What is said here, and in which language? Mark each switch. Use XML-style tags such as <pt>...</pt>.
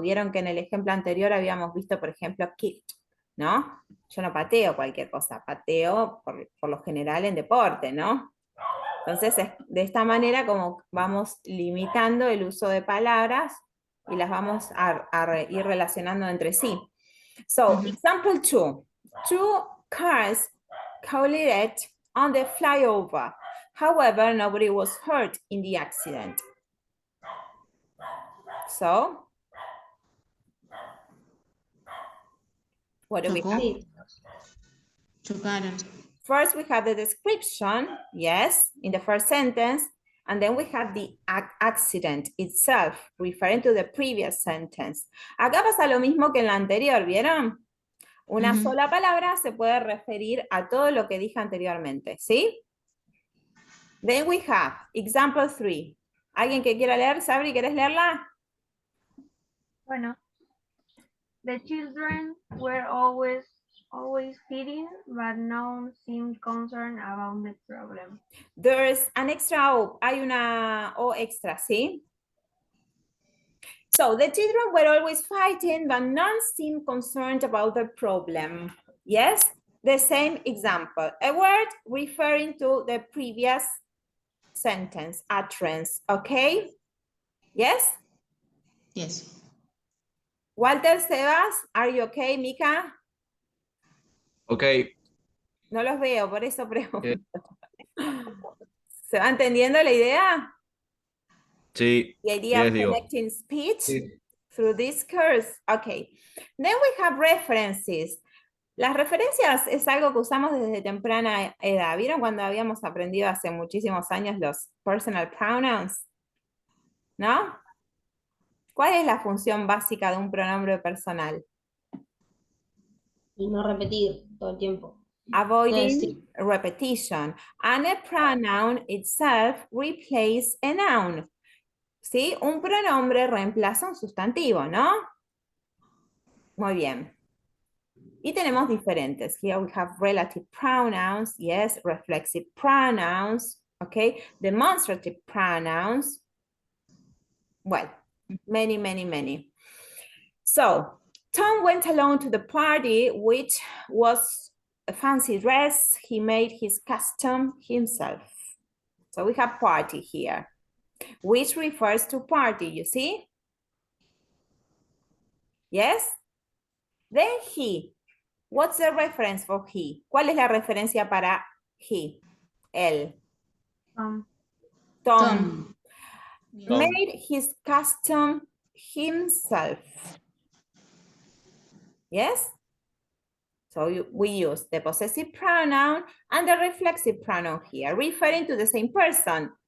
<es>Vieron que en el ejemplo anterior habíamos visto, por ejemplo, kicked, ¿no? Yo no pateo cualquier cosa, pateo por lo general en deporte, ¿no? Entonces, de esta manera como vamos limitando el uso de palabras y las vamos a ir relacionando entre sí.</es> <en>So, example 2. 2 cars collided on the flyover. However, nobody was hurt in the accident. So, what do we have?</en> <es>Sí. Chocaron.</es> <en>First, we have the description, yes, in the first sentence, and then we have the accident itself, referring to the previous sentence.</en> <es>Acá pasa lo mismo que en la anterior, ¿vieron? Una sola palabra se puede referir a todo lo que dije anteriormente, ¿sí?</es> <en>Then we have example 3.</en> <es>¿Alguien que quiera leer? Sabri, ¿querés leerla? Bueno.</es> <en>The children were always feeding, but none seemed concerned about the problem. There's an extra O.</en> <es>Hay una O extra, ¿sí?</es> <en>So, the children were always fighting, but none seemed concerned about the problem. Yes? the same example. A word referring to the previous sentence, utterance, okay? Yes? Yes. Walter, Sebas, are you okay, Mika? Okay.</en> <es>No los veo, por eso pregunto. ¿Se va entendiendo la idea? Sí.</es> <en>The idea Yes, of</en> <es>digo.</es> <en>connecting speech</en> <es>Sí.</es> <en>through discourse. Okay. Then we have references.</en> <es>Las referencias es algo que usamos desde temprana edad. ¿Vieron cuando habíamos aprendido hace muchísimos años los personal pronouns? ¿No? ¿Cuál es la función básica de un pronombre personal? Y no repetir todo el tiempo.</es> <en>Avoiding</en> <es>Sí.</es> <en>repetition. And a pronoun itself replaces a noun. ¿Sí?</en> <es>Un pronombre reemplaza un sustantivo, ¿no? Muy bien. Y tenemos diferentes.</es> <en>Here we have relative pronouns, yes, reflexive pronouns, okay, demonstrative pronouns. Well, many, many, many. So, Tom went alone to the party, which was a fancy dress. He made his costume himself. So we have party here, which refers to party, you see? Yes? Then he. What's the reference for he?</en> <es>¿Cuál es la referencia para he? Él. Tom. Tom.</es> <en>Made his costume himself. Yes? So we use the possessive pronoun and the reflexive pronoun here, referring to the same person.</en>